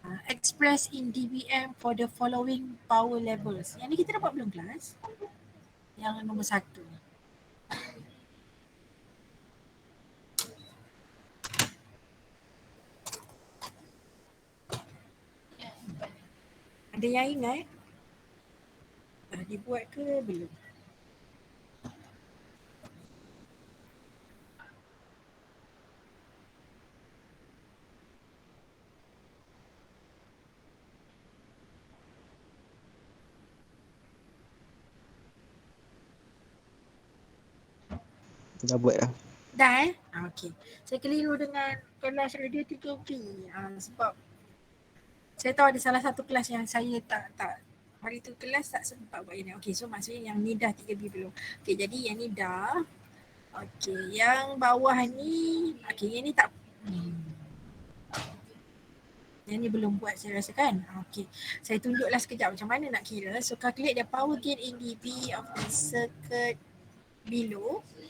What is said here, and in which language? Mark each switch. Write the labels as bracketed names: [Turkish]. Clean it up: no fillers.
[English] Express in DBM for the following power levels. [Malay] Yang ni kita dapat belum kelas? Yang nombor 1. Ada yang ingat? Dah dibuat ke belum? Dah buat dah. Dah okey. Saya keliru dengan kelas radio 3B. Sebab saya tahu ada salah satu kelas yang saya tak hari tu kelas tak sempat buat ini. Okey, so maksudnya yang ni dah 3B belum. Okey, jadi yang ni dah. Okey, yang bawah ni okey, yang ni tak yang ni belum buat saya rasa kan. Okey, saya tunjuklah sekejap macam mana nak kira. [English] So calculate the power gain in dB of the circuit below.